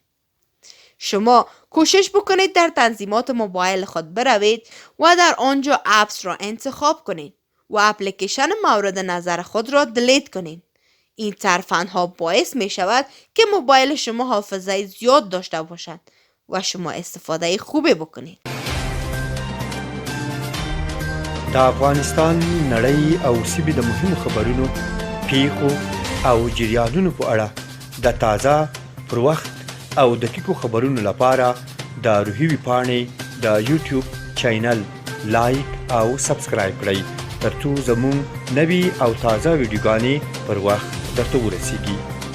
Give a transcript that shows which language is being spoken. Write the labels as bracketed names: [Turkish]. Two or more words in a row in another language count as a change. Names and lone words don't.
[Persian] شما کوشش بکنید در تنظیمات موبایل خود بروید و در آنجا اپس را انتخاب کنید و اپلیکیشن مورد نظر خود را دلیت کنید. این ترفندها باعث می شود که موبایل شما حافظه زیاد داشته باشد و شما استفاده خوبی بکنید. [Pashto] د افغانستان نړۍ او سیمې د مهمو خبرونو، پیښو او جریانونو په اړه د تازه، پر وخت او دقیقو خبرونو لپاره د روحي ویبپاڼې د یوټیوب چینل لایک او سبسکرایب کړئ ترڅو زموږ نوي او تازه ویډیوګانې پر وخت درته ورسیږي.